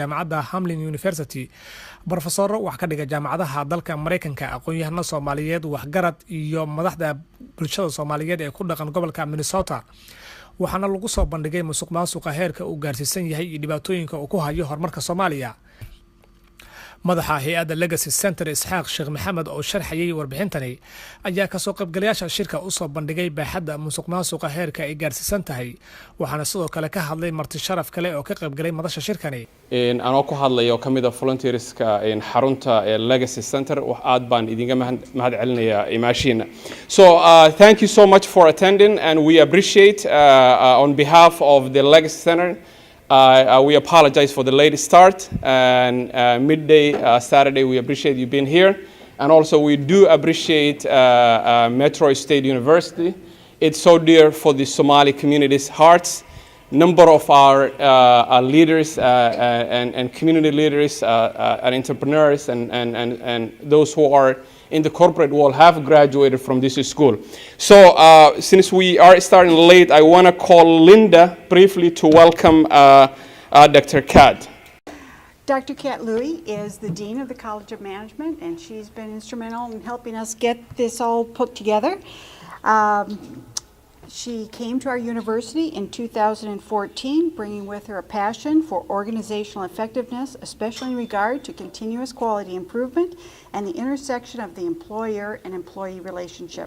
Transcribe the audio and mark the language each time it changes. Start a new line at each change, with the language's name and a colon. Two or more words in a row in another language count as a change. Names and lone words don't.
Somali: jaamacadda Hamlin University professor wax ka dhiga jaamacadaha dalka Mareykanka aqoon-yahano Soomaaliyeed waxgarad iyo madaxda bulshada Soomaaliyeed ee ku dhaqan gobolka Minnesota waxaana lagu soo bandhigay musuqmaasuqa heerka uu gaarsiisan yahay iyo dhibaatooyinka uu ku hayo horumarka Soomaaliya madaxa hay'adda Legacy Center Isxaaq Sheekh Maxamed oo sharxayay warbixintani ayaa ka soo qaybgalayaasha shirka u soo bandhigay baaxadda musuqmaasuqa heerka ay gaarsiisan tahay waxaana sidoo kale ka hadlay marti sharaf kale oo ka qaybgalay madasha shirkani anoo ku hadlayo kamid ah volunteerska xarunta Legacy Center wax aad baan idinga mahad celinayaa imaashiina
English: so thank you so much for attending and we appreciate on behalf of the Legacy Center we apologize for the late start and midday Saturday. We appreciate you being here, and also we do appreciate Metro State University. It's so dear for the Somali community's hearts. Number of our leaders and community leaders and entrepreneurs and those who are in the corporate world have graduated from this school. So since we are starting late, I want to call Linda briefly to welcome Dr. Kat. Dr. Kat Louie is the Dean of the College of Management, and she's been instrumental in helping us get this all put together. She came to our university in 2014, bringing with her a passion for organizational effectiveness, especially in regard to continuous quality improvement and the intersection of the employer and employee relationship.